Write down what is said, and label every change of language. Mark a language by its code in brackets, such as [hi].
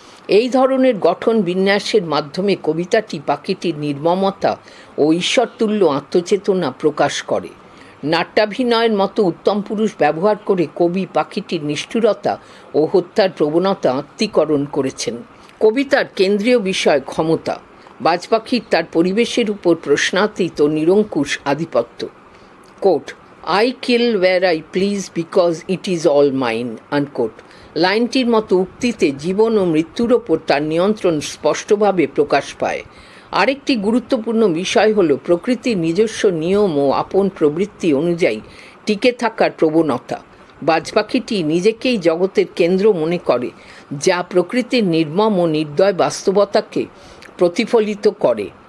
[bn] এই ধরনের গঠন বিন্যাসের মাধ্যমে কবিতাটি পাখিটির নির্মমতা ও ঈশ্বরতুল্য আত্মচেতনা প্রকাশ করে। নাট্যাভিনয়ের মতো উত্তম পুরুষ ব্যবহার করে কবি পাখিটির নিষ্ঠুরতা ও হত্যার প্রবণতা আত্মীকরণ করেছেন। কবিতার কেন্দ্রীয় বিষয় ক্ষমতা। বাজ পাখির তার পরিবেশের উপর প্রশ্নাতীত ও নিরঙ্কুশ আধিপত্য। [en] Quote, I kill where I please because it is all mine, unquote. [bn] লাইনটির মতো উক্তিতে জীবন ও মৃত্যুর ওপর তার নিয়ন্ত্রণ স্পষ্টভাবে প্রকাশ পায়। আরেকটি গুরুত্বপূর্ণ বিষয় হল প্রকৃতির নিজস্ব নিয়ম ও আপন প্রবৃত্তি অনুযায়ী টিকে থাকার প্রবণতা। বাজ পাখিটি নিজেকেই জগতের কেন্দ্র মনে করে, যা প্রকৃতির নির্মম ও নির্দয় বাস্তবতাকে প্রতিফলিত করে।